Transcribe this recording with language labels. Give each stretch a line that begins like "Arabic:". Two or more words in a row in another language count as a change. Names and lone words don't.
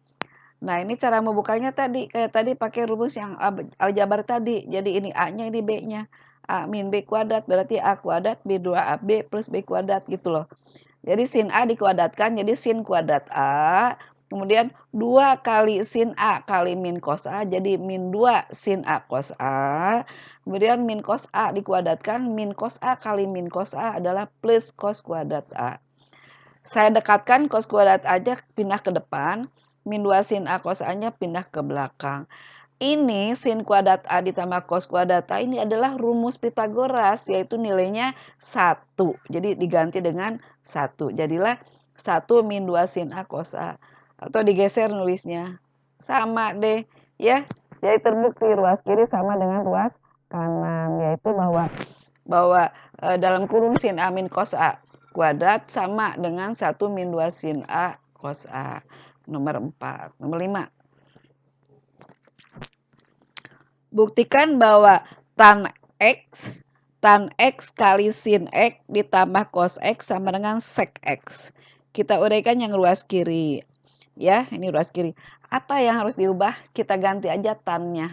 Indonesian: Nah, ini cara membukanya tadi, kayak tadi pakai rumus yang aljabar tadi. Jadi ini A-nya, ini B-nya. A min B kuadrat berarti A kuadrat B 2AB plus B kuadrat gitu loh. Jadi sin A dikuadratkan jadi sin kuadrat A. Kemudian 2 kali sin A kali min cos A jadi min 2 sin A cos A. Kemudian min cos A dikuadratkan min cos A kali min cos A adalah plus cos kuadrat A. Saya dekatkan cos kuadrat aja pindah ke depan. Min 2 sin A cos A-nya pindah ke belakang. Ini sin kuadrat A ditambah cos kuadrat A ini adalah rumus Pitagoras, yaitu nilainya 1. Jadi diganti dengan 1. Jadilah 1 min 2 sin A cos A. Atau digeser nulisnya. Sama deh ya. Jadi terbukti ruas kiri sama dengan ruas kanan. Yaitu bahwa dalam kurung sin A min cos A kuadrat sama dengan 1 min 2 sin A cos A. Nomor 4. Nomor 5. Buktikan bahwa tan X kali sin X ditambah cos X sama dengan sek X. Kita uraikan yang ruas kiri. Ya, ini ruas kiri. Apa yang harus diubah? Kita ganti aja tannya.